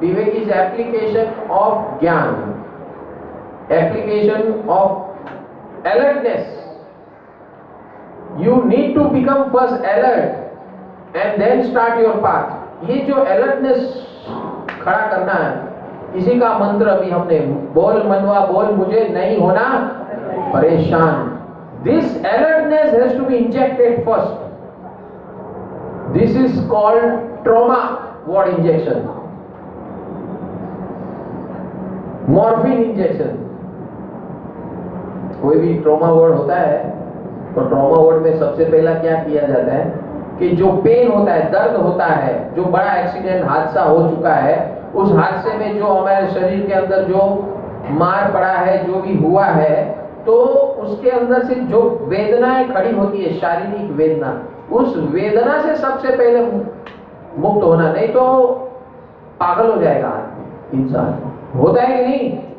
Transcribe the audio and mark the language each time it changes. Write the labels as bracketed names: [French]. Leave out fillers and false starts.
[English] Vivek is application of Gyan, application of alertness. You need to become first alert and then start your path. [Hindi] ये जो alertness खड़ा करना है, इसी का मंत्र अभी हमने, बोल मनवा बोल मुझे नहीं होना परेशान. [English] This alertness has to be injected first. This is called trauma word injection, morphine injection. [Hindi] कोई भी ट्रॉमा वर्ड होता है तो ट्रॉमा वर्ड में सबसे पहला क्या किया जाता है कि जो पेन होता है, दर्द होता है, जो बड़ा एक्सीडेंट हादसा हो चुका है, उस हादसे में जो हमारे शरीर के अंदर जो मार पड़ा है, जो भी हुआ है, तो उसके अंदर से जो वेदनाएं खड़ी होती है, शारीरिक वेदना, उस वेदना से सबसे पहले मुक्त होना, नहीं तो पागल हो जाएगा इंसान. होता है कि नहीं?